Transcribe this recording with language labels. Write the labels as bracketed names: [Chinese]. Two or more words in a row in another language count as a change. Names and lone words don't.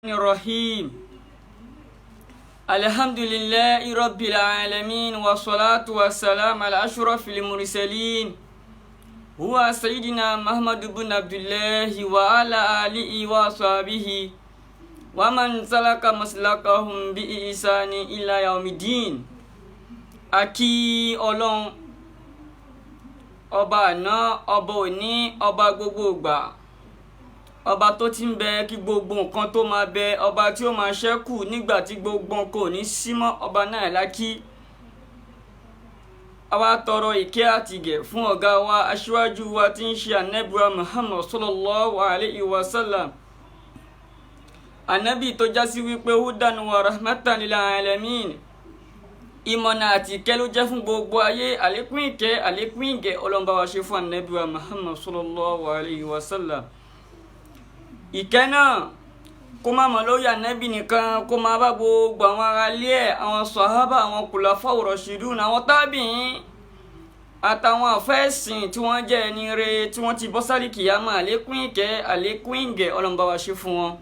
[Arabic] الرحيم الحمد لله رب العالمين والصلاة والسلام على أشرف المرسلين هو سيدنا محمد بن عبد الله وعلى آله وصحبه ومن سلك مسلكهم بإحسان إلى يوم الدين [Yoruba] Aki Ọlọ́run ọba àná ọba òní ọba gbogbo ìgbà ọba tó ti ń bẹ kí gbogbo nǹkan tó máa bẹ ọba tí ó máa ṣẹ́kù nígbà tí gbogbo nǹkan ò ní sí mọ́ ọba náà lákì àwa tọrọ ìkẹ́ àti ìgẹ̀ fún ọ̀gá wa aṣíwájú wa tí ń ṣe ànábì Muhammad [Arabic] صلى الله عليه وسلم [Yoruba] ànábì tó já sí wípé [Arabic] هدى ورحمة للعالمين [Yoruba] ìmọ̀nà àti ìkẹ́ ló jẹ́ fún gbogbo ayé àlékún ìkẹ́ àlékún ìgẹ̀ ọlọ́mbà wa ṣe fún ànábì Muhammad [Arabic] صلى الله عليه وسلم [Yoruba] ìkẹ́ náà kó má mọ̀ lórí ànábì nìkan kó má bá gbogbo àwọn ará ilé ẹ̀ àwọn sàhábà àwọn kùlàfáù rọ̀ṣídùn àwọn tábìín àtàwọn àfẹ́sìn tí wọ́n jẹ́ ẹni rere tí wọ́n ti bọ́ sálì kìyàmá àlékún ìkẹ́ àlékún ìgẹ̀ ọlọ́mbà wa ṣe fún wọn.